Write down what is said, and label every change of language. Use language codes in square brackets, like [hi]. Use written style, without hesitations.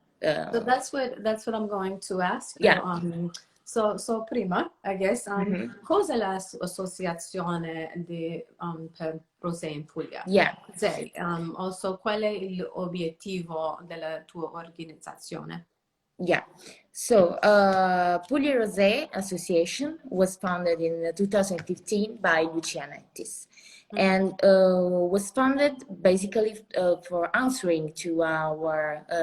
[en] So that's what I'm going to ask you. Yeah. So [it] prima, [en] I guess, [it] cos'è l'associazione per Rosé in Puglia? [en] Yeah. [it] Cos'è? Also, qual è l'obiettivo della tua organizzazione? [en] Yeah. So, Puglia Rosé Association was founded in 2015 by Lucia Nettis, and was founded basically for answering to our